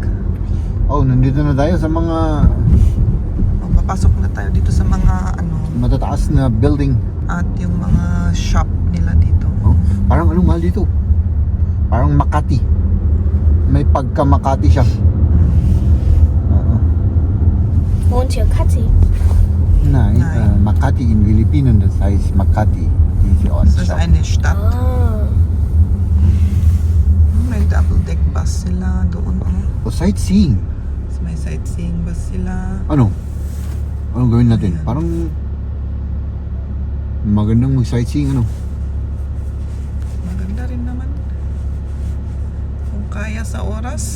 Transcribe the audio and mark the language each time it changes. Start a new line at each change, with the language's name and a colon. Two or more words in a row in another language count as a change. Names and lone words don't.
Filipino: Oh, nandito na tayo sa mga O, papasok na tayo dito sa mga ano, matataas na building. at yung mga shop nila dito. Oh, parang anong mahal dito? Parang Makati. May pagka Makati siya. Oo.
German: Wohnt hier Kathi? Nein, Nein. Makati in Philippinen, das heißt Makati. Diese Das ist Ortschaft. eine Stadt.
Filipino: Ah. May double deck bus sila doon. Oh. O sightseeing. May sightseeing bus sila. Ano? Anong gawin natin? Ayan. Parang magandang mag-sightseeing ano? Maganda rin naman. Kung kaya sa oras.